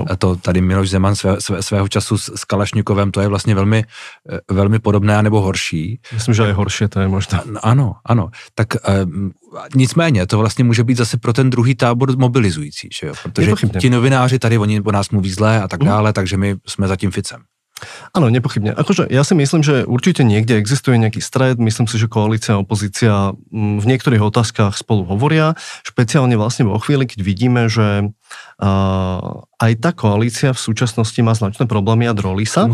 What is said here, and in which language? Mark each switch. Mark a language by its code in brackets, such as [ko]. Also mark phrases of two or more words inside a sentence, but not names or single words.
[cs] A to tady Miloš Zeman svého času s Kalašnikovem, to je vlastně velmi, velmi podobné nebo horší. Myslím, že je horší, to je možná. Ano. Tak nicméně to vlastně může být zase pro ten druhý tábor mobilizující, že jo? Protože ti novináři tady, oni o nás mluví zlé a tak dále, takže my jsme za tím Ficem. [sk] Áno, nepochybne. Akože ja si myslím, že určite niekde existuje nejaký stred, myslím si, že koalícia a opozícia v niektorých otázkach spolu hovoria, špeciálne vlastne vo chvíli, keď vidíme, že aj tá koalícia v súčasnosti má značné problémy a drolí sa.